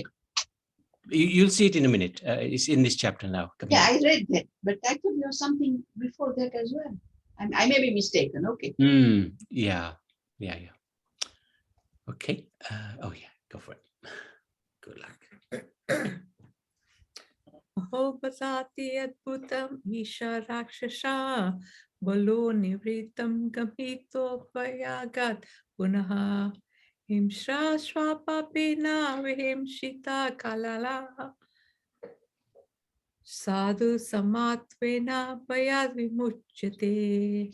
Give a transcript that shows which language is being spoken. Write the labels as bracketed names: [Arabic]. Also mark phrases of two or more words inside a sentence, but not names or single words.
[English] You'll see it in a minute. It's in this chapter now. Yeah, I read that, but I thought there was something before that as well. I may be mistaken. Okay. Yeah. Okay. Go for it. Good luck. [Sanskrit] अहोभासति अद्भुतम् ईश राक्षश बलो निवृतम् गमितो वयगत् पुनः हिंस्र स्वपापेन विहिंसित कलल साधु समत्वेन वयद् विमुच्यते.